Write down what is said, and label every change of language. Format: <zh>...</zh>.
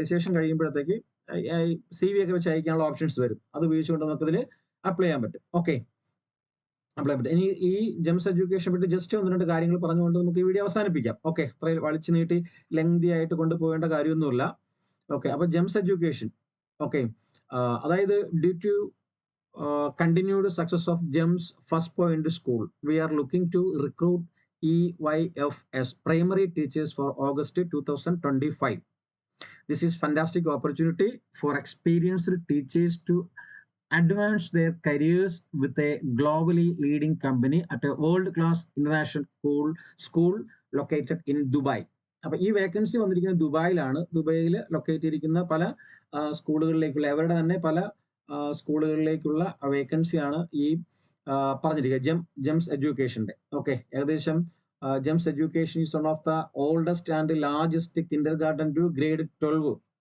<ml>Registration കഴിയുമ്പോഴത്തേക്ക് CV ഒക്കെ വെച്ച് അയക്കാനുള്ള ഓപ്ഷൻസ് വരും. അത് ഉപയോഗിച്ചുകൊണ്ട് നമുക്കിതിൽ അപ്ലൈ ചെയ്യാൻ പറ്റും. ഓക്കെ, അപ്ലൈ പറ്റും. ഇനി ഈ ജെംസ് എഡ്യൂക്കേഷൻ പറ്റി ജസ്റ്റ് 1-2 കാര്യങ്ങൾ പറഞ്ഞുകൊണ്ട് നമുക്ക് ഈ വീഡിയോ അവസാനിപ്പിക്കാം. ഓക്കെ, അത്രയും വലിച്ചു നീട്ടി ലെങ്തി ആയിട്ട് കൊണ്ടുപോകേണ്ട കാര്യമൊന്നുമില്ല. ഓക്കെ, അപ്പൊ ജെംസ് എഡ്യൂക്കേഷൻ.</ml> <en>Okay, അതായത് due to continued success of GEMS First Point School, we are looking to recruit EYFS primary teachers for August 2025. This is fantastic opportunity for experienced teachers to advance their careers with a globally leading company at a world-class international school located in Dubai.</en> <ml>അപ്പൊ ഈ vacancy വന്നിരിക്കുന്നത് ദുബായിലാണ്. ദുബായിൽ locate ചെയ്തിരിക്കുന്ന പല സ്കൂളുകളിലേക്കുള്ള അവരുടെ തന്നെ പല സ്കൂളുകളിലേക്കുള്ള വേക്കൻസിയാണ് ഈ പറഞ്ഞിരിക്കുക ജെംസ് എഡ്യൂക്കേഷന്റെ.</ml> <en>Okay, ഏകദേശം GEMS education is one of the oldest and largest kindergarten to grade 12.</en>